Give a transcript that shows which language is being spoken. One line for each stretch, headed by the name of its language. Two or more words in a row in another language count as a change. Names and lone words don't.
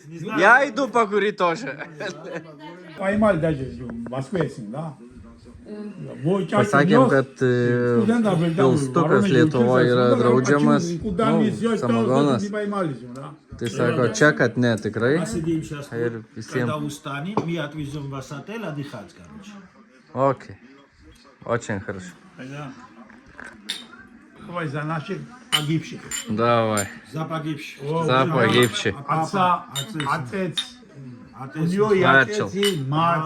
Russian: Не знаю. Я иду покурить тоже. Paymal даже в Москве, да?
Lithuanian: Pasakėm, kad pilstukas Lietuvoje yra draudžiamas, samagonas. Tai sako, čia, kad ne, tikrai. Ir visiems.
Russian: Окей. Очень хорошо. Давай за наших погибших. Давай. За погибших. За погибших. Отца, отец. У нее и отец, и мать.